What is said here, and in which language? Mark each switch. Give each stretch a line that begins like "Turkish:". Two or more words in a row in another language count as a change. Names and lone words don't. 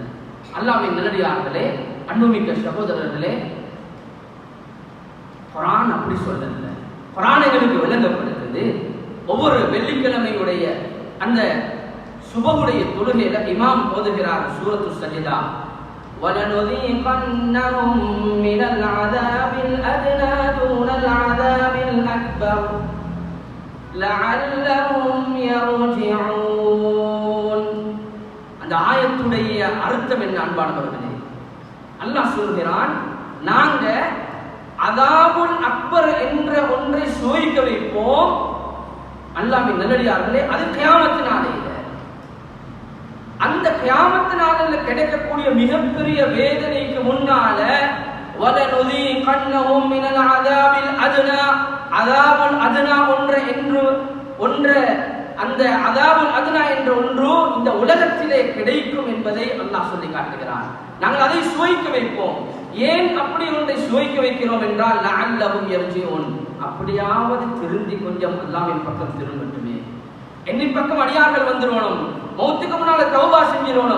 Tamil: அல்லாஹ்வின் நல்லடியார்களே, அன்புமிக்க சகோதரர்களே, குர்ஆன் அப்படி சொல்லல. குர்ஆன் எங்களுக்கு விளங்கப்படுகிறது. ஒவ்வொரு வெள்ளிக்கிழமையுடைய அந்த சுபஹுடைய தொழுகையில இமாம் ஓதுகிறார் சூரத்து சஜ்தா,
Arabic: وَلَنُذِيقَنَّهُم مِّنَ الْعَذَابِ الْأَدْنَىٰ دُونَ الْعَذَابِ الْأَكْبَرِ لَعَلَّهُمْ يَرْجِعُونَ.
Tamil: அந்த ஆயத்துடைய அர்த்தம் என்ன அன்பானவர்களே? அல்லாஹ் சொல்கிறான், நாங்க
Arabic: العذاب الأكبر
Tamil: என்ற ஒன்றை சுவைக்க வைப்போம். அல்லாஹ்வின் நல்லடியார்களே, அது கியாமத்து நாளையில, அந்த கியாமத்து நாளில் கிடைக்கக்கூடிய மிகப்பெரிய வேதனைக்கு முன்னால
Arabic: وَلَنُذِيقَنَّهُم مِّنَ الْعَذَابِ الْأَدْنَىٰ العذاب الأدنى
Tamil: ஒன்று அந்த
Arabic: العذاب الأدنى
Tamil: என்ற ஒன்று இந்த உலகத்திலே கிடைக்கும் என்பதை அல்லாஹ் சொல்லி காட்டுகிறான். நாங்கள் அதை சுவைக்க வைப்போம். ஏன் அப்படி ஒன்றை சுவைக்க வைக்கிறோம் என்றால்
Arabic: لعلهم يرجعون,
Tamil: அப்படியாவது திருந்தி கொஞ்சம் அல்லாஹ்வின் பக்கம் திரும்பட்டுமே, என்னின் பக்கம் அடியார்கள் வந்துடணும், மௌத்துக்கு முன்னால தௌபா செஞ்சிடணும்.